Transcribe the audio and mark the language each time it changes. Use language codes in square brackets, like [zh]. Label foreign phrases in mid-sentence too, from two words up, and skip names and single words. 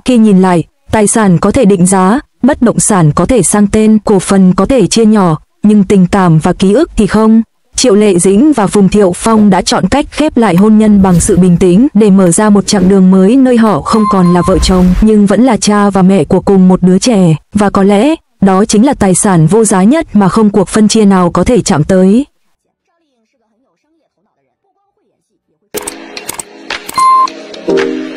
[vi] Khi nhìn lại, tài sản có thể định giá, bất động sản có thể sang tên, cổ phần có thể chia nhỏ, nhưng tình cảm và ký ức thì không. Triệu Lệ Dĩnh và Phùng Thiệu Phong đã chọn cách khép lại hôn nhân bằng sự bình tĩnh để mở ra một chặng đường mới nơi họ không còn là vợ chồng nhưng vẫn là cha và mẹ của cùng một đứa trẻ. Và có lẽ, đó chính là tài sản vô giá nhất mà không cuộc phân chia nào có thể chạm tới. [zh] 赵丽颖是个很有商业头脑的人，不光会演戏，也会。